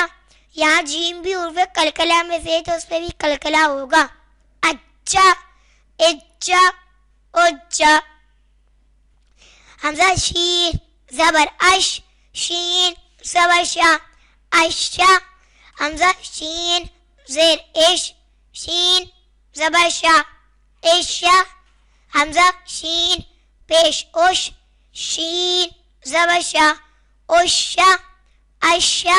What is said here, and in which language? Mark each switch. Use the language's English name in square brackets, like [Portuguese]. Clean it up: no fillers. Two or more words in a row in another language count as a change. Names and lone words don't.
[Urdu] یہاں جیم بھی حروف کلکلہ میں سے تو اس پہ بھی کلکلہ ہوگا. اچھا اچھا اچھا. حمزہ شین زبر اش شین زبر شا اشا حمزہ شین زیر اش شین زبر شا اشا حمزہ شین پیش اش شین زبر شا اشا اشا